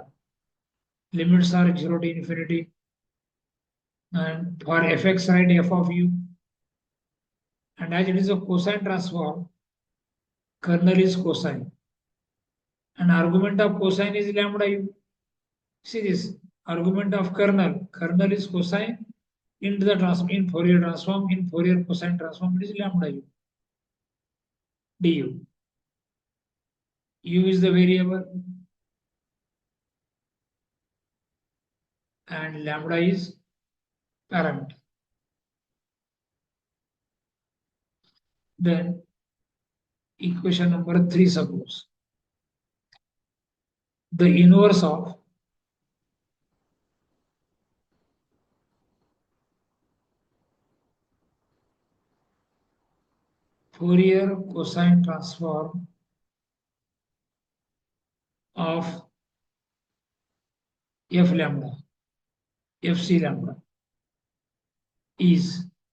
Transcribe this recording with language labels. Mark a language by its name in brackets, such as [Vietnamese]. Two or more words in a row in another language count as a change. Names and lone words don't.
[English] Limits are 0 to infinity, and for fx write f of u, and as it is a cosine transform, kernel is cosine, and argument of cosine is lambda u. See this argument of kernel is cosine into the transform in Fourier transform, in Fourier cosine transform, it is lambda u du. U is the variable and lambda is parameter. Then equation number 3, suppose the inverse of Fourier cosine transform of f lambda, fc lambda is